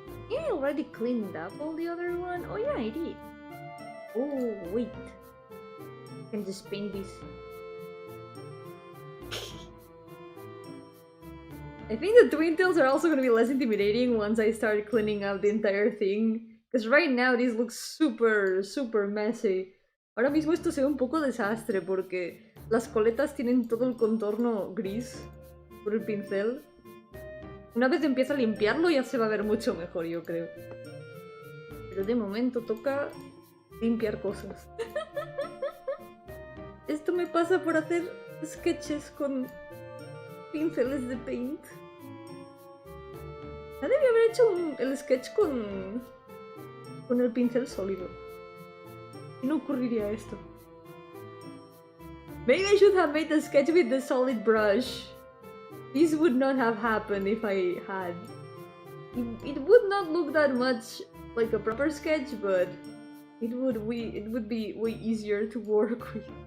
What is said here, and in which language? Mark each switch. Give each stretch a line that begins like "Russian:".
English: Yeah, I already cleaned up all the other one. Oh yeah, I did. Oh wait, I can just paint this. I think the twin tails are also gonna be less intimidating once I start cleaning up the entire thing. Because right now this looks super messy.
Spanish: Ahora mismo esto se ve un poco desastre porque las coletas tienen todo el contorno gris por el pincel. Una vez empieza a limpiarlo ya se va a ver mucho mejor, yo creo. Pero de momento toca limpiar cosas. Esto me pasa por hacer sketches con pinceles de paint. Ya debí haber hecho el sketch con el pincel sólido. Y no ocurriría esto.
English: Maybe I should have made the sketch with the solid brush. This would not have happened if I had. It would not look that much like a proper sketch, but it would be way easier to work with.